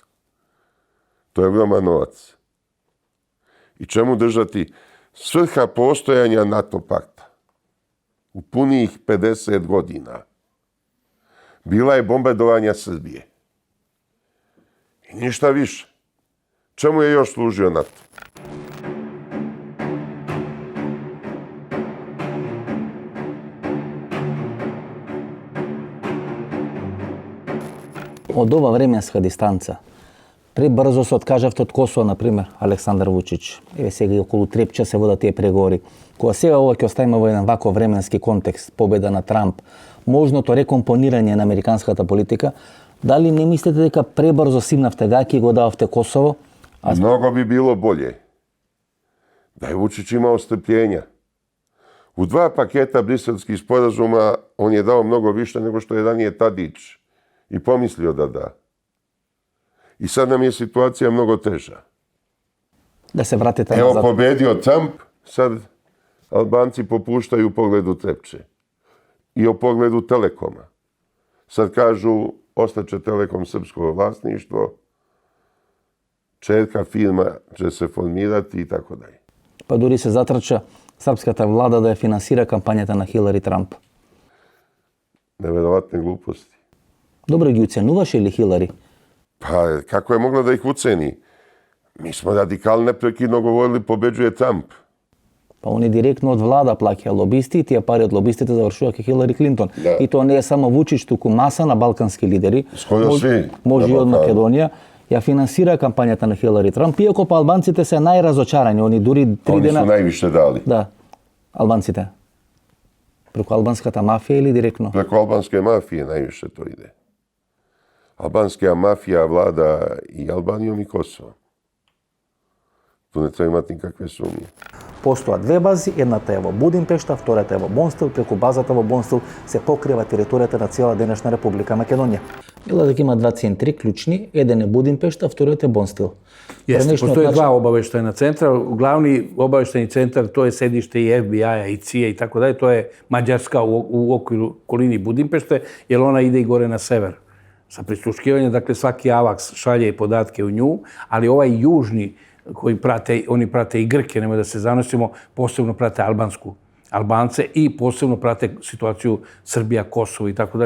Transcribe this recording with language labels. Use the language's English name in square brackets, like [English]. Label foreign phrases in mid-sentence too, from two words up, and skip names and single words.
[Serbian] To je ogroman novac. I čemu držati? Svrha postojanja NATO pakta u punih 50 godina bila je bombardovanja Srbije. I ništa više. Čemu je još služio NATO? [Macedonian] Од ова временска дистанца, пребрзо се откажавте од Косово, например, Александар Вучич. Еве сега и околу Трепча се водат тие преговори. Кога сега ова ќе оставиме во еден ваков временски контекст, победа на Трамп, можното рекомпонирање на американската политика, дали не мислите дека пребрзо симнавте гаќи и го дававте Косово? [Serbian] Mnogo bi bilo bolje da je Vučić imao strpljenja. U 2 paketa briselskih sporazuma on je dao mnogo više nego što je ranije Tadić i pomislio da da. I sad nam je situacija mnogo teža. [Macedonian] Да се вратите [Serbian] Evo [Macedonian] назад. [Serbian] pobedio Trump, sad Albanci popuštaju u pogledu Trepče i o pogledu Telekoma. Sad kažu ostaće Telekom srpsko vlasništvo, čerka firma će se formirati i tako dalje. [Macedonian] Па дури се затрча српската влада да ја финансира кампањата на Хилари Трамп. [Serbian] Neverovatne gluposti. [Macedonian] Добро ги уценуваше ли Хилари? [Serbian] Pa kako je mogla da ih uceni? Mi smo radikali neprekidno govorili pobeđuje Trump. [Macedonian] Па они директно од влада плаќа лобисти и тие пари од лобистите завршуваат кај Хилари Клинтон. Да. И тоа не е само Вучич, туку маса на балкански лидери. [Serbian] Скоро сви [Macedonian] Може на и од [Serbian] Балкану. [Macedonian] Македонија. Ја финансира кампањата на Хилари Трамп, иако па албанците се најразочарани. Они дури 3 [Serbian] Oni su [Macedonian] дена... [Serbian] najviše dali. [Macedonian] Да, албанците. Преку албанската мафија или директно? [Serbian] Preko albanske mafije najviše to ide. Albanska mafija vlada i Albanijom i Kosovom. Tu ne treba imati nikakve sumnje. [Macedonian] Постојат 2 бази, едната е во Будимпешта, втората е во Бонстил, преку базата во Бонстил се покрива територијата на цела денешна Република Македонија. Мила дека има 2 центри клучни, еден е Будимпешта, вториот е Бонстил. [Serbian] Jeste, Prvenstveno postoje znači- 2 obaveštajna centra. Glavni obaveštajni centar, to je sedište i FBI-a i CIA i tako dalje, to je Mađarska u okviru okolini Budimpešte, jer ona ide i gore na sever sa prisluškivanjem. Dakle, svaki AVAX šalje podatke u nju, ali ovaj južni koji prate, oni prate i Grke, nemoj da se zanosimo, posebno prate Albance i posebno prate situaciju Srbija, Kosovo i tako dalje.